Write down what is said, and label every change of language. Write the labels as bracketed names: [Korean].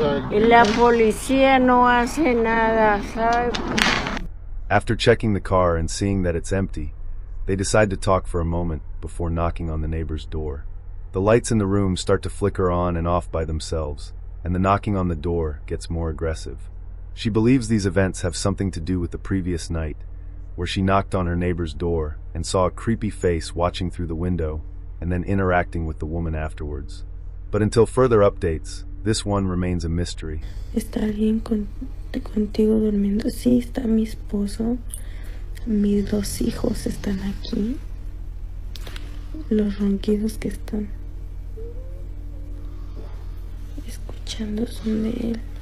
[Spanish] Y la policía no hace nada, ¿sabes? [English] After checking the car and seeing that it's empty, they decide to talk for a moment before knocking on the neighbor's door. The lights in the room start to flicker on and off by themselves, and the knocking on the door gets more aggressive. She believes these events have something to do with the previous night, where she knocked on her neighbor's door and saw a creepy face watching through the window and then interacting with the woman afterwards. But until further updates, this one remains a mystery. [Spanish] ¿Está alguien contigo durmiendo? Sí, está mi esposo. Mis dos hijos están aquí. Los ronquidos que están escuchando son de él.